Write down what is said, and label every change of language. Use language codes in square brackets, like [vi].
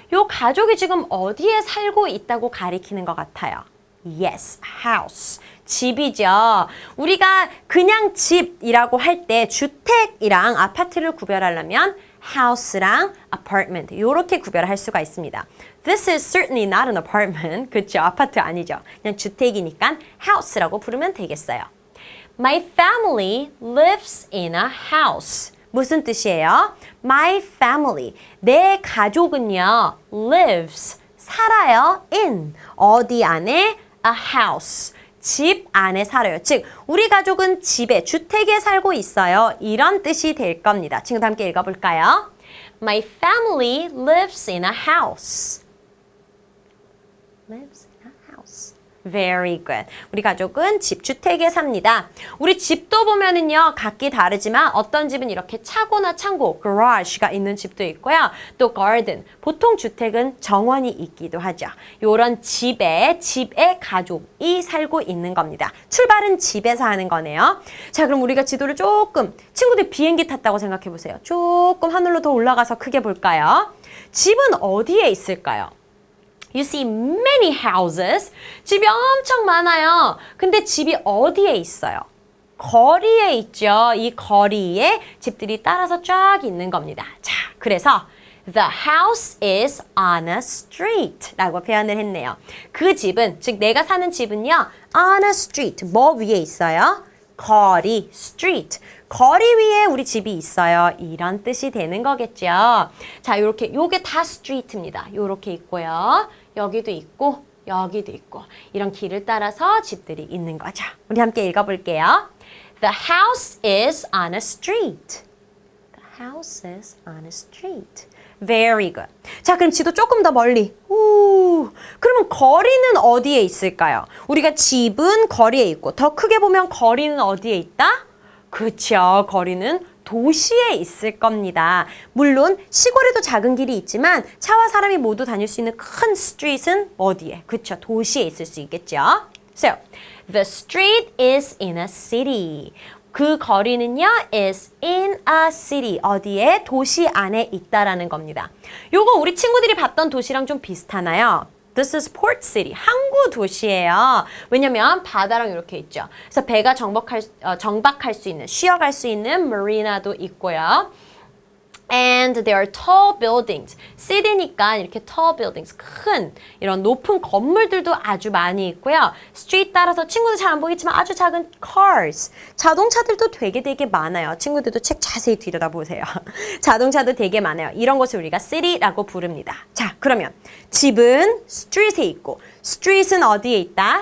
[ko] 이 가족이 지금 어디에 살고 있다고 가리키는 것 같아요. [en] Yes, house. [ko] 집이죠. 우리가 그냥 집이라고 할 때 주택이랑 아파트를 구별하려면 house랑 apartment 이렇게 구별할 수가 있습니다. [en] This is certainly not an apartment. [ko] 그렇죠? 아파트 아니죠. 그냥 주택이니까 house라고 부르면 되겠어요. [en] My family lives in a house. [ko] 무슨 뜻이에요? [en] My family. [ko] 내 가족은요, [en] lives. [ko] 살아요. [en] in. [ko] 어디 안에? [en] A house. [ko] 집 안에 살아요. 즉, 우리 가족은 집에, 주택에 살고 있어요. 이런 뜻이 될 겁니다. 친구들 함께 읽어볼까요? [en] My family lives in a house. Lives in a house. Very good. [ko] 우리 가족은 집, 주택에 삽니다. 우리 집도 보면은요, 각기 다르지만 어떤 집은 이렇게 차고나 창고, garage가 있는 집도 있고요. 또 garden, 보통 주택은 정원이 있기도 하죠. 요런 집에 가족이 살고 있는 겁니다. 출발은 집에서 하는 거네요. 자, 그럼 우리가 지도를 조금, 친구들 비행기 탔다고 생각해 보세요. 조금 하늘로 더 올라가서 크게 볼까요? 집은 어디에 있을까요? [en] You see many houses. [ko] 집이 엄청 많아요. 근데 집이 어디에 있어요? 거리에 있죠. 이 거리에 집들이 따라서 쫙 있는 겁니다. 자, 그래서 [en] The house is on a street [ko] 라고 표현을 했네요. 그 집은, 즉 내가 사는 집은요, [en] on a street. [ko] 뭐 위에 있어요? 거리, street. 거리 위에 우리 집이 있어요. 이런 뜻이 되는 거겠죠. 자, 요렇게, 요게 다 street입니다. 요렇게 있고요. 여기도 있고, 여기도 있고. 이런 길을 따라서 집들이 있는 거죠. 우리 함께 읽어볼게요. [en] The house is on a street. The house is on a street. Very good. [ko] 자, 그럼 지도 조금 더 멀리. 그러면 거리는 어디에 있을까요? 우리가 집은 거리에 있고, 더 크게 보면 거리는 어디에 있다? 그쵸. 거리는 도시에 있을 겁니다. 물론 시골에도 작은 길이 있지만 차와 사람이 모두 다닐 수 있는 큰 street은 어디에? 그쵸. 도시에 있을 수 있겠죠. [en] So, the street is in a city. [ko] 그 거리는요, [en] is in a city. [ko] 어디에? 도시 안에 있다라는 겁니다. 요거 우리 친구들이 봤던 도시랑 좀 비슷하나요? [en] This is Port City. [ko] 항구 도시예요. 왜냐면 바다랑 이렇게 있죠. 그래서 배가 정박할 수 있는, 쉬어갈 수 있는 마리나도 있고요. [en] And there are tall buildings. [ko] city니까 이렇게 [en] tall buildings, [ko] 큰 이런 높은 건물들도 아주 많이 있고요. street 따라서 친구들 잘 안 보이지만 아주 작은 cars, 자동차들도 되게 많아요. 친구들도 책 자세히 들여다보세요. 자동차도 되게 많아요. 이런 것을 우리가 city라고 부릅니다. 자, 그러면 집은 street에 있고 street은 어디에 있다?